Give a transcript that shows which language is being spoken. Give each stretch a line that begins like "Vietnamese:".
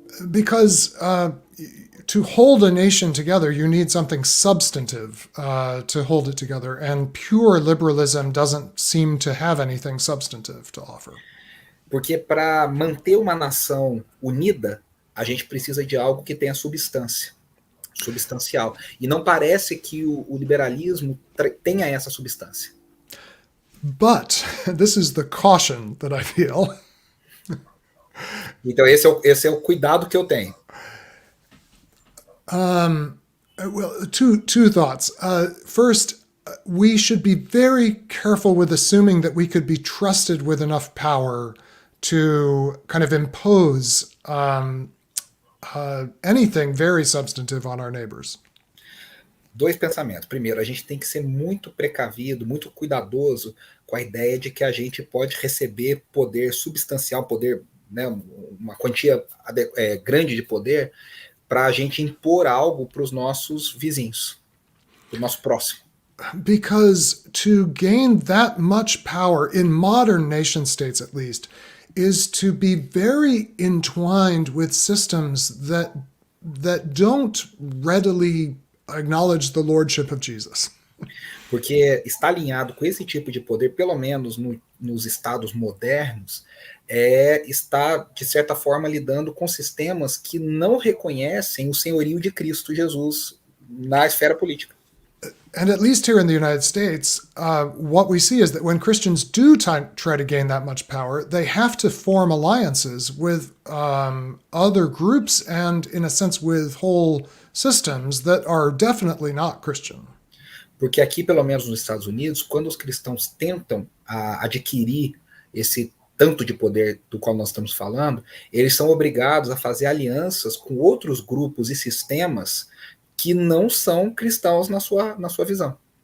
English: Because to hold a nation together, you need something substantive to hold it together, and pure liberalism doesn't seem to have anything substantive to offer.
Portuguese: Porque para manter uma nação unida, a gente precisa de algo que tenha substancial. E não parece que o liberalismo tenha essa substância.
English: But this is the caution that I feel.
Portuguese: Então esse é o cuidado que eu tenho.
English: Well, two thoughts. First, we should be very careful with assuming that we could be trusted with enough power to kind of impose anything very substantive on our neighbors.
Portuguese: Dois pensamentos. Primeiro, a gente tem que ser muito precavido, muito cuidadoso com a ideia de que a gente pode receber poder substancial, poder, né, uma quantia grande de poder, para a gente impor algo para os nossos vizinhos, para o nosso próximo.
English: Because to gain that much power, in modern nation states at least, is to be very entwined with systems that don't readily acknowledge the lordship of Jesus.
Portuguese: Porque está alinhado com esse tipo de poder, pelo menos nos estados modernos, está, de certa forma, lidando com sistemas que não reconhecem o senhorio de Cristo Jesus na esfera política.
English: And at least here in the United States, what we see is that when Christians do try to gain that much power, they have to form alliances with other groups and, in a sense, with whole systems that are definitely not Christian.
Portuguese: Porque aqui, pelo menos nos Estados Unidos, quando os cristãos tentam adquirir esse tanto de poder do qual nós estamos falando, eles são obrigados a fazer alianças com outros grupos e sistemas que não são cristãos na sua visão.